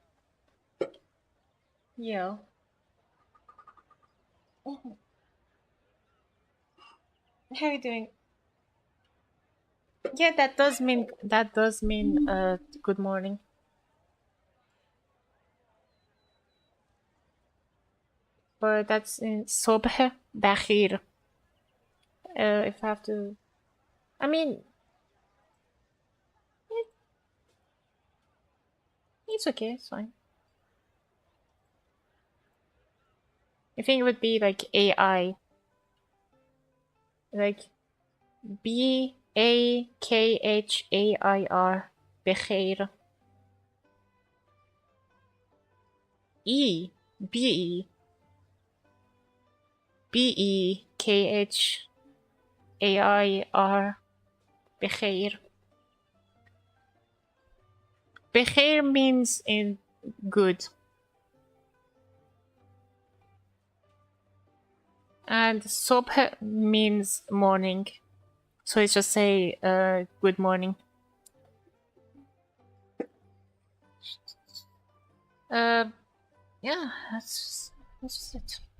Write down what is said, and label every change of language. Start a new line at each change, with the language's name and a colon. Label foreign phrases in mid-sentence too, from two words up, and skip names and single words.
English: Yo. How are you doing? Yeah, that does mean good morning. But that's in
Persian: صبح بخیر.
English: If I have to, I mean, it's okay, it's fine. I think it would be like AI, like BAKHAIR, بخیر. BEKHAIR, بخیر. بخیر means in good. And صبح means morning. So it's just say good morning. Yeah, that's just it.